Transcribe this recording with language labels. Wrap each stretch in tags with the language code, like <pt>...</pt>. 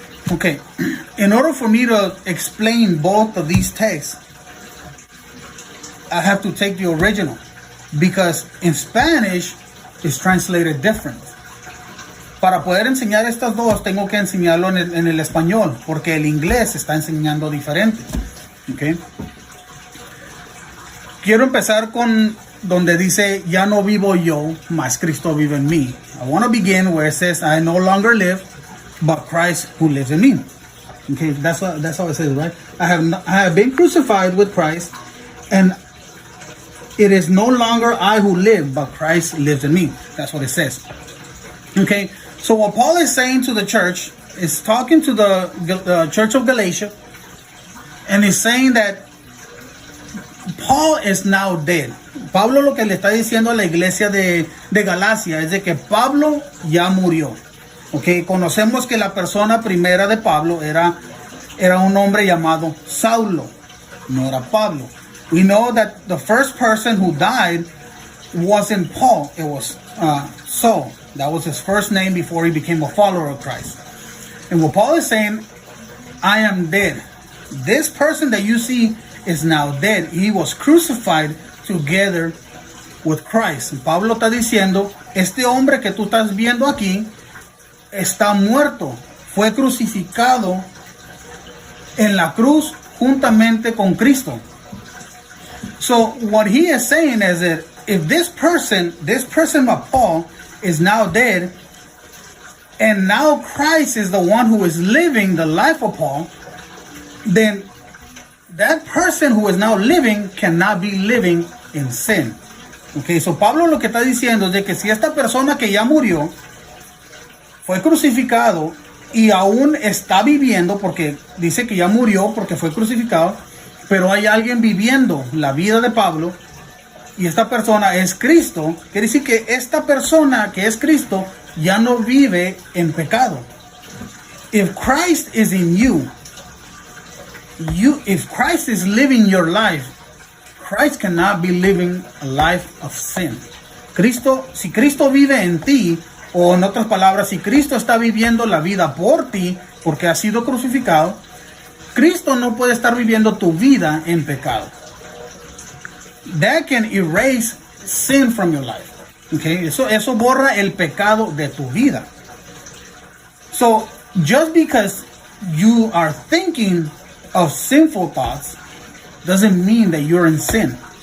<en>Okay, in order for me to explain both of these texts, I have to take the original, because in Spanish it's translated different.</en> <es>Para poder enseñar estas dos, tengo que enseñarlo en el español, porque el inglés está enseñando diferente. Okay. Quiero empezar con donde dice, ya no vivo yo, mas Cristo vive en mí.</es> <en>I want to begin where it says, I no longer live, but Christ who lives in me. Okay, that's how it says, right? I have been crucified with Christ, and it is no longer I who live, but Christ lives in me. That's what it says. Okay, so what Paul is saying to the church is talking to the church of Galatia, and he's saying that Paul is now dead.</en> <es>Pablo lo que le está diciendo a la iglesia de Galacia es de que Pablo ya murió. Okay, conocemos que la persona primera de Pablo era un hombre llamado Saulo, no era Pablo.</es> <en>We know that the first person who died wasn't Paul, it was Saul. That was his first name before he became a follower of Christ. And what Paul is saying, I am dead. This person that you see is now dead. He was crucified together with Christ.</en> <es>And Pablo está diciendo, este hombre que tú estás viendo aquí está muerto. Fue crucificado en la cruz juntamente con Cristo.</es> <en>So what he is saying is that if this person of Paul is now dead, and now Christ is the one who is living the life of Paul, then that person who is now living cannot be living in sin.</en> <es>Okay, so Pablo lo que está diciendo es de que si esta persona que ya murió fue crucificado y aún está viviendo, porque dice que ya murió porque fue crucificado, pero hay alguien viviendo la vida de Pablo, y esta persona es Cristo, quiere decir que esta persona que es Cristo ya no vive en pecado.</es> <en>If Christ is in you, if Christ is living your life, Christ cannot be living a life of sin.</en> <es>Si Cristo vive en ti, o en otras palabras, si Cristo está viviendo la vida por ti, porque ha sido crucificado, Cristo no puede estar viviendo tu vida en pecado.</es> <en>That can erase sin from your life. Okay?</en> <es>Eso borra el pecado de tu vida.</es> <en>So, just because you are thinking of sinful thoughts doesn't mean that you're in sin.</en>